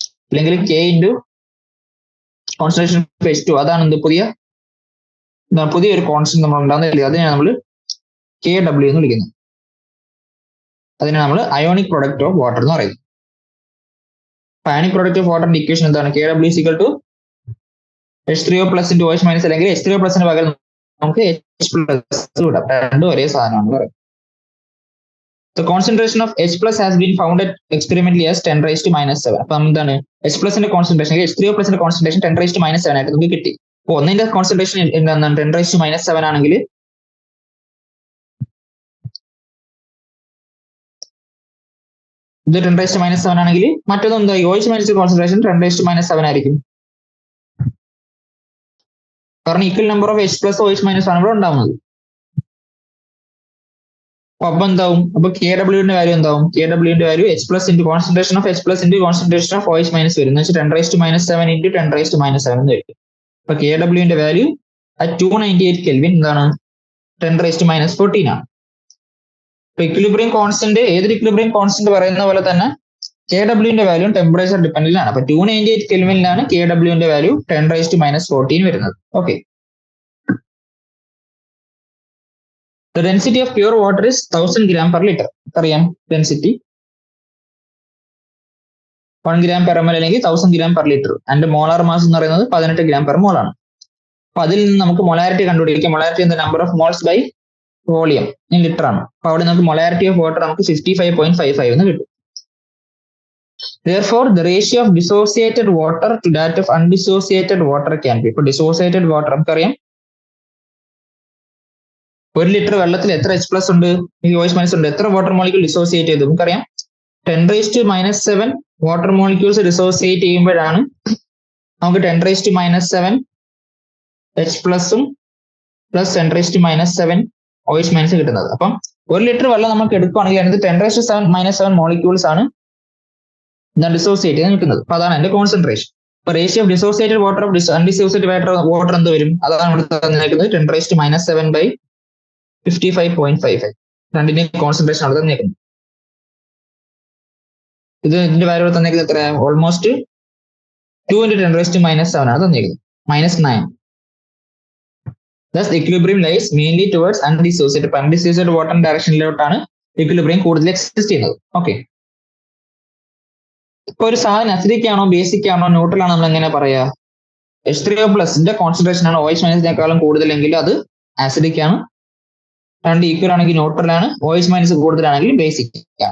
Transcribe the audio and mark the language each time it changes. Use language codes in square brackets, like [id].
[ml] അല്ലെങ്കിൽ K into concentration of H2, അതാണ് എന്ത്? പുതിയൊരു കോൺസ്റ്റന്റ് നമ്മൾ ഉണ്ടാകുന്നില്ല. അതിനെ നമ്മൾ KW എന്ന് വിളിക്കുന്നു. അതിനെ നമ്മൾ അയോണിക് പ്രൊഡക്റ്റ് ഓഫ് വാട്ടർ എന്ന് പറയുന്നു. അയോണിക് പ്രൊഡക്റ്റ് ഓഫ് വാട്ടറിന്റെ ഇക്വേഷൻ എന്താണ്? [en] KW is equal to H3O plus into OH minus, [ml] അല്ലെങ്കിൽ H3O plus പകരം നമുക്ക് H plus വിടാം. രണ്ടും ഒരേ സാധനമാണ് പറയുന്നത്. [en] The concentration of H plus has been found at experimentally as 10 raised to minus 7. [ml] അപ്പം എന്താണ്? H plus concentration H3O plus concentration 10 raised to minus 7 ആയിട്ട് നമുക്ക് കിട്ടി. അപ്പോൾ ഒന്നിന്റെ കോൺസെൻട്രേഷൻ എന്താണ്? 10 raised to minus 7 ആണെങ്കിൽ ഇത് 10 raised to minus 7 ആണെങ്കിൽ മറ്റൊന്ന് എന്താ? OH minus concentration 10 raised to minus 7 ആയിരിക്കും. കാരണം equal number of H plus OH minus ആണ് ഇവിടെ ഉണ്ടാവുന്നത്. അപ്പൊ എന്താവും? അപ്പൊ KWന്റെ വാല്യൂ എന്താവും? KWന്റെ value H plus into concentration of H plus into concentration of OH minus വരും. എന്ന് വെച്ചാൽ 10 raised to minus 7 into 10 raised to minus 7 എന്ന് വരും. അപ്പൊ KWന്റെ വാല്യൂ at 298 Kelvin എന്താണ്? 10 raised to minus 14 ആണ്. അപ്പൊ ഇക്വിലിബ്രിയം കോൺസ്റ്റന്റ്, ഏതൊരു ഇക്വിലിബ്രിയം കോൺസ്റ്റന്റ് പറയുന്ന പോലെ തന്നെ KWന്റെ വാല്യൂ ടെമ്പറേച്ചർ ഡിപ്പെൻഡന്റ് ആണ്. അപ്പൊ 298 കെൽവിനിലാണ് KWന്റെ വാല്യൂ 10 raised to minus 14 വരുന്നത്. Okay. [en] The density of pure water is 1000 gram per liter. [ml] അറിയാം ഡെൻസിറ്റി [en] 1 gram per ml അല്ലെങ്കിൽ 1000 gram per liter. [ml] അതിന്റെ മോളാർ മാസ് എന്ന് പറയുന്നത് 18 gram per mol ആണ്. അപ്പൊ അതിൽ നിന്ന് നമുക്ക് മൊളാരിറ്റി കണ്ടുപിടിക്കാം. മൊളാരിറ്റി എന്ന number of moles by volume in litre ആണ്. അപ്പൊ അവിടെ നമുക്ക് മൊളാരിറ്റി ഓഫ് വാട്ടർ നമുക്ക് 55.55 എന്ന് കിട്ടും. [en] Therefore, the ratio of dissociated water to that of undissociated water can be. [ml] ഇപ്പൊ ഡിസോസിയേറ്റഡ് വാട്ടർ നമുക്കറിയാം 1 ലിറ്റർ വെള്ളത്തിൽ എത്ര H പ്ലസ് ഉണ്ട്, OH മൈനസ് ഉണ്ട്, എത്ര വാട്ടർ മോളിക്യൂൾ ഡിസോസിയേറ്റ് ചെയ്തു നമുക്കറിയാം. 10 raised to minus 7 water molecules dissociate ചെയ്യുമ്പോഴാണ് നമുക്ക് 10 raised to minus 7 H പ്ലസും plus 10 raised to minus 7 OH minus കിട്ടുന്നത്. അപ്പം 1 ലിറ്റർ വെള്ളം നമുക്ക് എടുക്കുകയാണെങ്കിൽ അതിനകത്ത് 10 raised to minus 7 മോളിക്യൂൾസ് ആണ് ഡിസോസിയേറ്റ് ചെയ്ത് കിട്ടുന്നത്. അപ്പൊ അതാണ് എന്റെ കോൺസെൻട്രേഷൻ. അപ്പൊ ratio of dissociated water of അൺഡിസോസിയേറ്റഡ് water എന്ത് വരും? അതാണ് ഇവിടെ തന്നിരിക്കുന്നത് 10 raised to minus 7 by 55.55. രണ്ടിന്റെയും കോൺസെൻട്രേഷൻ അവിടെ തന്നേക്കുന്നത്. ഇതിന്റെ വാല്യൂ തന്നേക്കുന്നത് എത്ര? Almost 2 into 10 raised to minus 7 ആണ് തന്നേക്കുന്നത്. -9. [en] Thus equilibrium lies mainly towards undissociated. [ml] Undissociated water ഡയറക്ഷനിലോട്ടാണ് equilibrium കൂടുതൽ എക്സിസ്റ്റ് ചെയ്യുന്നത്. ഓക്കെ. ഇപ്പൊ ഒരു സാധനം അസിഡിക് ആണോ ബേസിക് ആണോ ന്യൂട്രൽ ആണോ നമ്മൾ എങ്ങനെ പറയാ? H3O പ്ലസിന്റെ കോൺസെൻട്രേഷൻ ആണ് OH മൈനസിനേക്കാളും കൂടുതലെങ്കിൽ അത് ആസിഡിക് ആണ്. രണ്ട് ഈക്വൽ ആണെങ്കിൽ ന്യൂട്രൽ ആണ്. OH മൈനസ് കൂടുതലാണെങ്കിൽ ബേസിക് ആണ്.